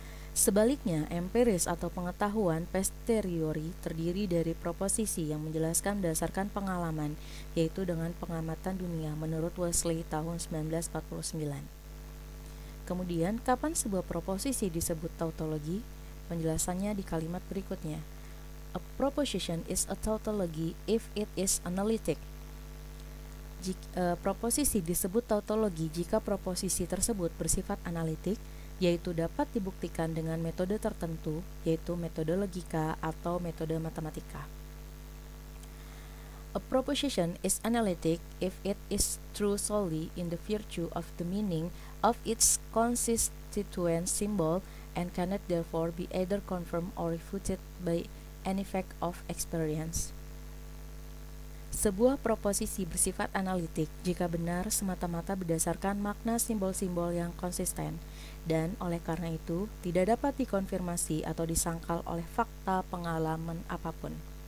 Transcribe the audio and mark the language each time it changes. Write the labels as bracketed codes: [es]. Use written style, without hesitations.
[id] Sebaliknya, empiris atau pengetahuan posteriori terdiri dari proposisi yang menjelaskan berdasarkan pengalaman, yaitu dengan pengamatan dunia menurut Wesley tahun 1949. Kemudian, kapan sebuah proposisi disebut tautologi? Penjelasannya di kalimat berikutnya. [en] A proposition is a tautology if it is analytic. [id] Proposisi disebut tautologi jika proposisi tersebut bersifat analitik, yaitu dapat dibuktikan dengan metode tertentu, yaitu metode logika atau metode matematika. [en] A proposition is analytic if it is true solely in the virtue of the meaning of its constituent symbol and cannot therefore be either confirmed or refuted by any fact of experience. [id] Sebuah proposisi bersifat analitik jika benar semata-mata berdasarkan makna simbol-simbol yang konsisten, dan oleh karena itu tidak dapat dikonfirmasi atau disangkal oleh fakta pengalaman apapun.